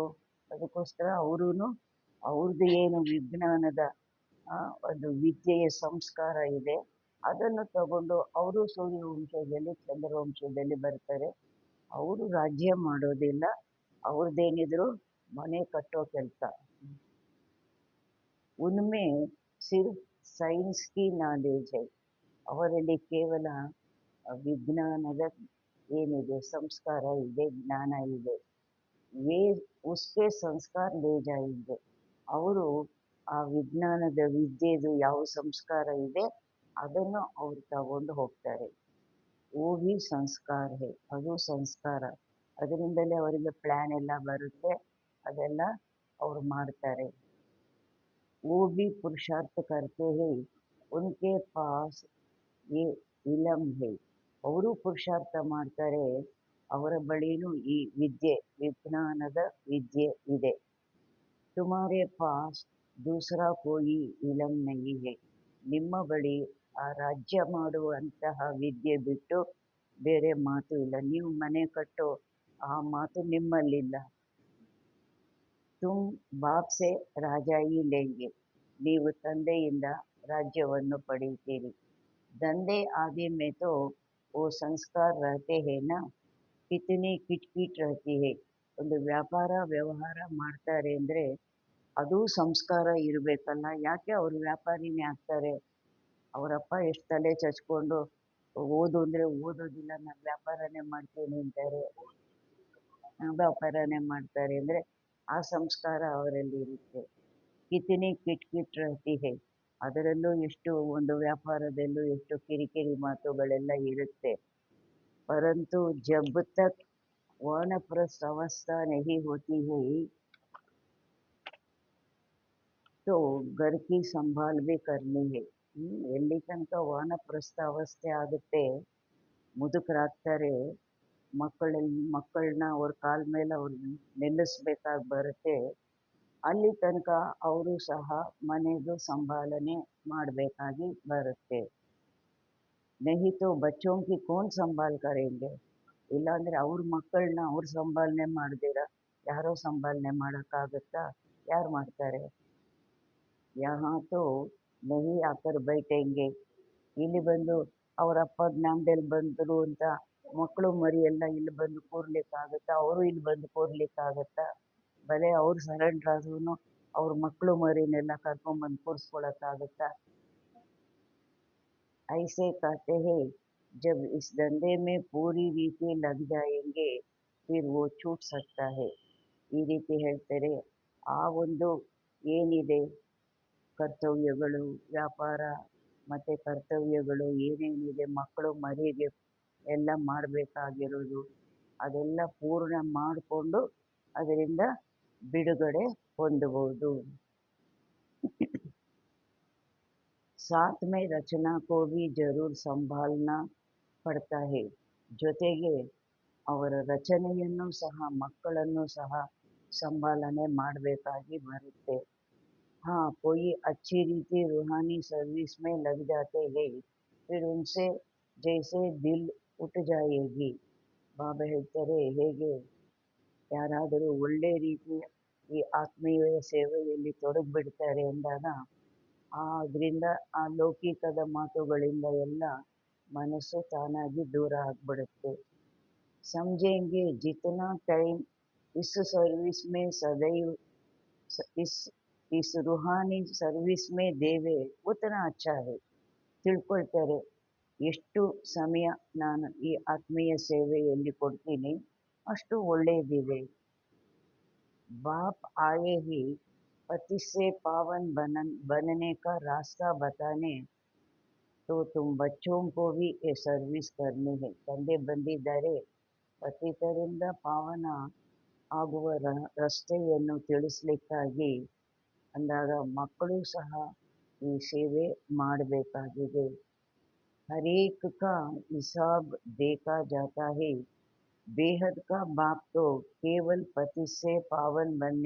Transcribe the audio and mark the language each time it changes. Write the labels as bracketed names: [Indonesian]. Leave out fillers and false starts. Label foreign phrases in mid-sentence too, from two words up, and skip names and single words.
[Kannada] ಅದಕ್ಕೋಸ್ಕರ ಅವರೂ ಅವ್ರದ್ದು ಏನು ವಿಜ್ಞಾನದ ಒಂದು ವಿದ್ಯೆಯ ಸಂಸ್ಕಾರ ಇದೆ ಅದನ್ನು ತಗೊಂಡು ಅವರು ಸೂರ್ಯವಂಶದಲ್ಲಿ ಚಂದ್ರವಂಶದಲ್ಲಿ ಬರ್ತಾರೆ. ಅವರು ರಾಜ್ಯ ಮಾಡೋದಿಲ್ಲ, ಅವ್ರದ್ದೇನಿದ್ರು ಮನೆ ಕಟ್ಟೋ ಕೆಲಸ. उनमें सिर्फ साइंस की नॉलेज है ಅವರಲ್ಲಿ ಕೇವಲ ವಿಜ್ಞಾನದ ಏನಿದೆ ಸಂಸ್ಕಾರ ಇದೆ ಜ್ಞಾನ ಇದೆ वे उसके संस्कार ले जाएंगे ಅವರು ಆ ವಿಜ್ಞಾನದ ವಿದ್ಯೆದು ಯಾವ ಸಂಸ್ಕಾರ ಇದೆ ಅದನ್ನು ಅವ್ರು ತಗೊಂಡು ಹೋಗ್ತಾರೆ [Hindi] वो भी ಸಂಸ್ಕಾರ है [Kannada] ಅದು ಸಂಸ್ಕಾರ ಅದರಿಂದಲೇ ಅವರಿಗೆ ಪ್ಲಾನ್ ಎಲ್ಲ ಬರುತ್ತೆ ಅದೆಲ್ಲ ಅವ್ರು ಮಾಡ್ತಾರೆ [Hindi] वो भी पुरुषार्थ करते हैं उनके पास ये इलम है [Kannada] ಅವರು ಪುರುಷಾರ್ಥ ಮಾಡ್ತಾರೆ ಅವರ ಬಳಿನೂ ಈ ವಿದ್ಯೆ ವಿಜ್ಞಾನದ ವಿದ್ಯೆ ಇದೆ [Hindi] तुम्हारे पास दूसरा कोई इलम नहीं है [Kannada] ನಿಮ್ಮ ಬಳಿ ಆ ರಾಜ್ಯ ಮಾಡುವಂತಹ ವಿದ್ಯೆ ಬಿಟ್ಟು ಬೇರೆ ಮಾತು ಇಲ್ಲ ನೀವು ಮನೆ ಕಟ್ಟೋ ಆ ಮಾತು ನಿಮ್ಮಲ್ಲಿಲ್ಲ [Hindi] तुम बाप से राजाई लेंगे [Kannada] ನೀವು ತಂದೆಯಿಂದ राज्यವನ್ನು ಪಡೆಯುತ್ತೀರಿ [Hindi] धंधे आदि में तो वो संस्कार रहते हैं ना कितनी किटकिट रहती है [Kannada] ಒಂದು ವ್ಯಾಪಾರ ವ್ಯವಹಾರ ಮಾಡ್ತಾರೆ ಅಂದರೆ ಅದು ಸಂಸ್ಕಾರ ಇರಬೇಕಲ್ಲ ಯಾಕೆ ಅವರು ವ್ಯಾಪಾರಿನೇ ಆಗ್ತಾರೆ ಅವರಪ್ಪ ಎಷ್ಟು ತಲೆ ಚಚ್ಕೊಂಡು ಓದು ಅಂದರೆ ಓದೋದಿಲ್ಲ ನಾನು ವ್ಯಾಪಾರನೇ ಮಾಡ್ತೀನಿ ಅಂತಾರೆ ವ್ಯಾಪಾರನೇ ಮಾಡ್ತಾರೆ ಅಂದರೆ ಆ ಸಂಸ್ಕಾರ ಅವರಲ್ಲಿ ಇರುತ್ತೆ [Hindi] कितनी किटकिट रहती है [Kannada] ಅದರಲ್ಲೂ ಎಷ್ಟು ಒಂದು ವ್ಯಾಪಾರದಲ್ಲೂ ಎಷ್ಟು ಕಿರಿಕಿರಿ ಮಾತುಗಳೆಲ್ಲ ಇರುತ್ತೆ [Hindi] परंतु जब तक वानप्रस्थ अवस्था नहीं होती है तो घर की संभाल भी करनी है [Kannada] ಎಲ್ಲಿ ತನಕ ವಾನಪ್ರಸ್ಥ ಅವಸ್ಥೆ ಆಗುತ್ತೆ ಮುದುಕರಾಗ್ತಾರೆ ಮಕ್ಕಳನ್ನ ಅವ್ರ ಕಾಲ ಮೇಲೆ ಅವ್ರು ನಿಲ್ಲಿಸ್ಬೇಕಾಗಿ ಬರುತ್ತೆ ಅಲ್ಲಿ ತನಕ ಅವರು ಸಹ ಮನೆದು ಸಂಭಾಲನೆ ಮಾಡಬೇಕಾಗಿ ಬರುತ್ತೆ [Hindi] नहीं तो बच्चों की कौन संभाल करेंगे [Kannada] ಇಲ್ಲಾಂದರೆ ಅವ್ರ ಮಕ್ಕಳನ್ನ ಅವ್ರು ಸಂಭಾಲನೆ ಮಾಡ್ದಿರ ಯಾರೋ ಸಂಭಾಲನೆ ಮಾಡೋಕ್ಕಾಗುತ್ತಾ ಯಾರು ಮಾಡ್ತಾರೆ [Hindi] यहाँ तो नहीं आकर बैठेंगे [Kannada] ಇಲ್ಲಿ ಬಂದು ಅವ್ರ ಅಪ್ಪ ಜ್ಞಾನದಲ್ಲಿ ಬಂದರು ಅಂತ ಮಕ್ಕಳು ಮರಿ ಎಲ್ಲ ಇಲ್ಲಿ ಬಂದು ಕೂರ್ಲಿಕ್ಕಾಗುತ್ತಾ ಅವರು ಇಲ್ಲಿ ಬಂದು ಕೂರ್ಲಿಕ್ಕಾಗುತ್ತಾ भले ಅವ್ರು ಸರೆಂಡರ್ ಆದ್ರೂ ಅವ್ರ ಮಕ್ಕಳು ಮರಿನೆಲ್ಲ ಕರ್ಕೊಂಡ್ಬಂದು ಕೂರಿಸ್ಕೊಳಕ್ಕಾಗುತ್ತಾ [Hindi] ऐसे कहते हैं जब इस धंधे में पूरी रीति लग जाएंगे फिर वो छूट सकता है [Kannada] ಈ ರೀತಿ ಹೇಳ್ತಾರೆ ಆ ಒಂದು ಏನಿದೆ ಕರ್ತವ್ಯಗಳು ವ್ಯಾಪಾರ ಮತ್ತು ಕರ್ತವ್ಯಗಳು ಏನೇನಿದೆ ಮಕ್ಕಳು ಮರಿಗೆ ಎಲ್ಲ ಮಾಡಬೇಕಾಗಿರೋದು ಅದೆಲ್ಲ ಪೂರ್ಣ ಮಾಡಿಕೊಂಡು ಅದರಿಂದ ಬಿಡುಗಡೆ ಹೊಂದಬಹುದು [Hindi] साथ में रचना को भी जरूर संभालना पड़ता है [Kannada] ಜೊತೆಗೆ ಅವರ ರಚನೆಯನ್ನು ಸಹ ಮಕ್ಕಳನ್ನು ಸಹ ಸಂಭಾಲನೆ ಮಾಡಬೇಕಾಗಿ ಬರುತ್ತೆ [Hindi] हाँ कोई अच्छी रीति रूहानी सर्विस में लग जाते हैं फिर उनसे जैसे दिल उठ जाएगी [Kannada] ಬಾಬಾ ಹೇಳ್ತಾರೆ ಹೇಗೆ ಯಾರಾದರೂ ಒಳ್ಳೆ ರೀತಿಯ ಈ ಆತ್ಮೀಯ ಸೇವೆಯಲ್ಲಿ ತೊಡಗಿಬಿಡ್ತಾರೆ ಎಂದಾಗ ಅದರಿಂದ ಆ ಲೌಕಿಕದ ಮಾತುಗಳಿಂದ ಎಲ್ಲ ಮನಸ್ಸು ತಾನಾಗಿ ದೂರ ಆಗಿಬಿಡುತ್ತೆ [Hindi] समझेंगे जितना टाइम इस सर्विस में सदैव इस रूहानी सर्विस में देवे उतना अच्छा है [Kannada] ತಿಳ್ಕೊಳ್ತಾರೆ ಎಷ್ಟು ಸಮಯ ನಾನು ಈ ಆತ್ಮೀಯ ಸೇವೆಯಲ್ಲಿ ಕೊಡ್ತೀನಿ ಅಷ್ಟು ಒಳ್ಳೆಯದಿದೆ [Hindi] बाप आए ही पति से पावन बनने का रास्ता बताने तो तुम बच्चों को भी ये सर्विस करनी है [Kannada] ತಂದೆ ಬಂದಿದ್ದಾರೆ ಪತಿತರಿಂದ ಪಾವನ ಆಗುವ ರಸ್ತೆಯನ್ನು ತಿಳಿಸ್ಲಿಕ್ಕಾಗಿ ಅಂದಾಗ ಮಕ್ಕಳು ಸಹ ಈ ಸೇವೆ ಮಾಡಬೇಕಾಗಿದೆ [Hindi] हर एक का हिसाब देखा जाता है बेहद का बाप तो केवल पति से पावन बनने